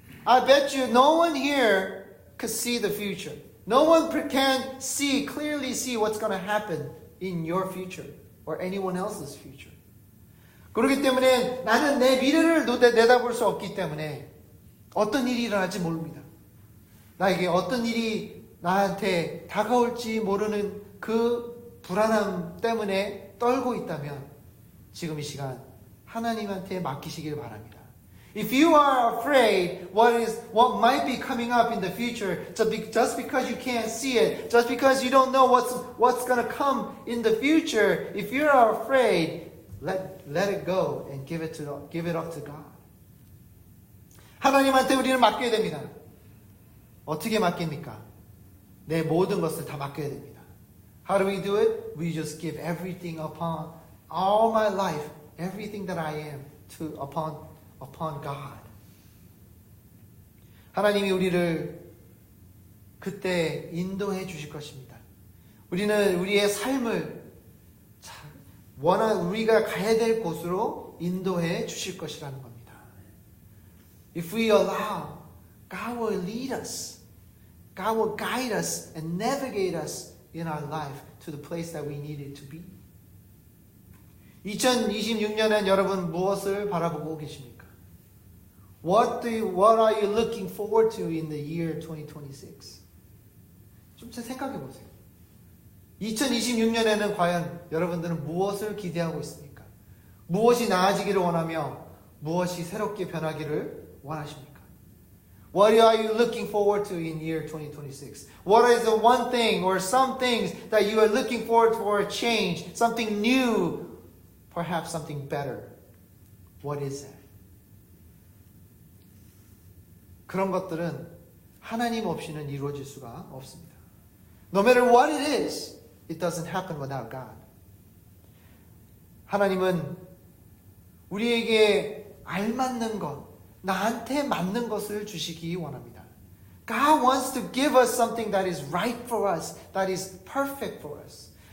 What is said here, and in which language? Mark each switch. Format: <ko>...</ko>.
<en>I bet you no one here could see the future. No one can clearly see what's going to happen in your future or anyone else's future.</en> <ko>그렇기 때문에 나는 내 미래를 내다볼 수 없기 때문에 어떤 일이 일어날지 모릅니다. 나에게 어떤 일이 나한테 다가올지 모르는 그 불안함 때문에 떨고 있다면 지금 이 시간 하나님한테 맡기시길 바랍니다.</ko> <en>If you are afraid what might be coming up in the future, just because you can't see it, just because you don't know what's going to come in the future, if you are afraid, let it go and give it up to God.</en> <ko>하나님한테 우리는 맡겨야 됩니다. 어떻게 맡깁니까? 내 모든 것을 다 맡겨야 됩니다.</ko> <en>How do we do it? We just give everything upon all my life, everything that I am upon God.</en> <ko>하나님이 우리를 그때 인도해 주실 것입니다. 우리는 우리의 삶을 우리가 가야 될 곳으로 인도해 주실 것이라는 겁니다.</ko> <en>If we allow, God will lead us. God will guide us and navigate us in our life to the place that we need it to be.</en> <ko>2026년엔 여러분 무엇을 바라보고 계십니까?</ko> <en>What are you looking forward to in the year 2026?</en> <ko>좀 생각해 보세요. 2026년에는 과연 여러분들은 무엇을 기대하고 있습니까? 무엇이 나아지기를 원하며 무엇이 새롭게 변하기를 원하십니까?</ko> <en>What are you looking forward to in year 2026? What is the one thing or some things that you are looking forward for a change? Something new, perhaps something better. What is that?</en> <ko>그런 것들은 하나님 없이는 이루어질 수가 없습니다.</ko> <en>No matter what it is, it doesn't happen without God.</en> <ko>하나님은 우리에게 알맞는 것, 나한테 맞는 것을 주시기 원합니다.</ko> <en>God wants to give us something that is right for us, that is perfect for us.</en>